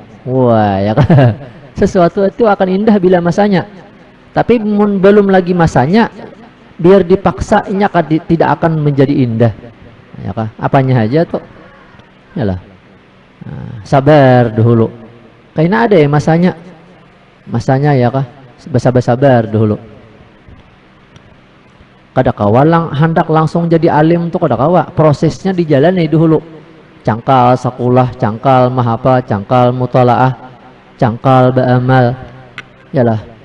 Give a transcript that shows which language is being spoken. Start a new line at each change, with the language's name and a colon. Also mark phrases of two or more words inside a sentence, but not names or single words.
Indonesian: Wah ya kan, sesuatu itu akan indah bila masanya. Tapi belum lagi masanya, biar dipaksanya tidak akan menjadi indah. Ya kah? Apanya aja tuh? Yalah. Nah, sabar dulu. Kayaknya ada ya masanya. Masanya ya kah? Sabar dulu.
Banjar: Kada kawa hendak langsung jadi alim tuh kada kawa. Prosesnya dijalani dulu. Cangkal sakulah, cangkal mahapa, cangkal mutalaah, cangkal ba'amal.
Indonesian: Yalah.